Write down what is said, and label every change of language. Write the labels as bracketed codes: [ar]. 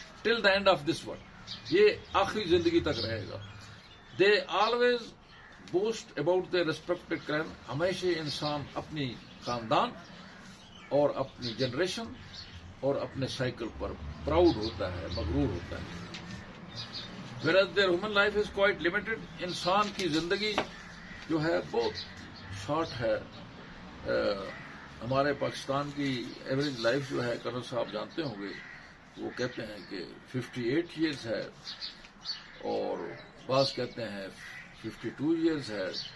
[en] till the end of this world, [ur] یہ آخری زندگی تک رہے گا. [en] They always boast about their respective clan. [ur] ہمیشہ انسان اپنی خاندان اور اپنی جنریشن اور اپنے سائیکل پر پراؤڈ ہوتا ہے, مغرور ہوتا ہے. [en] whereas their human life is quite limited. [ur] انسان کی زندگی جو ہے بہت شارٹ ہے. ہمارے پاکستان کی ایوریج لائف جو ہے, کرنل صاحب جانتے ہوں گے, وہ کہتے ہیں کہ 58 ایئرز ہے, اور بعض کہتے ہیں 52 ایئرز ہے.